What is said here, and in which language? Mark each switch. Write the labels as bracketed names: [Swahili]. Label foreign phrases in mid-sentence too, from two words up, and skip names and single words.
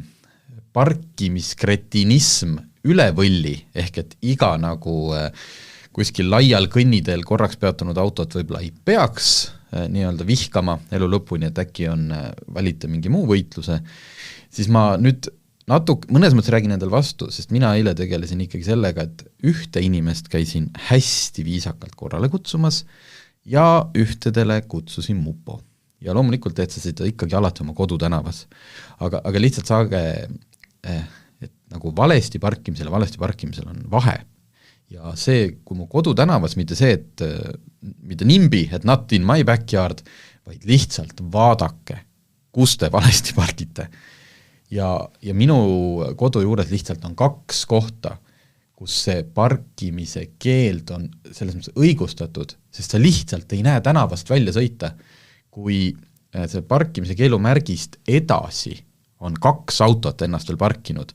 [Estonian] parkimiskreetinism üle võlli, ehk et iga nagu kuskil laial kõnniteel korraks peatunud autot võib-olla ei peaks nii-öelda vihkama elu lõpuni, et äkki on valita mingi muu võitluse, siis ma nüüd mõnes mõttes räägin endal vastu, sest mina eile tegelesin ikkagi sellega, et ühte inimest käisin hästi viisakalt korrale kutsumas ja ühtedele kutsusin mupo. Ja loomulikult teed sa seda ikkagi alati oma kodutänavas. Aga lihtsalt saage, et nagu valesti parkimisel on vahe. Ja see, kui mu kodutänavas, mitte see, et mitte nimbi, et [English] not in my backyard, [Estonian] vaid lihtsalt vaadake, kus te valesti parkite. Ja minu kodu juures lihtsalt on 2 kohta, kus see parkimise keeld on selles mõttes õigustatud, sest sa lihtsalt ei näe tänavast välja sõita, kui see parkimise keelumärgist edasi on 2 autot ennast veel parkinud.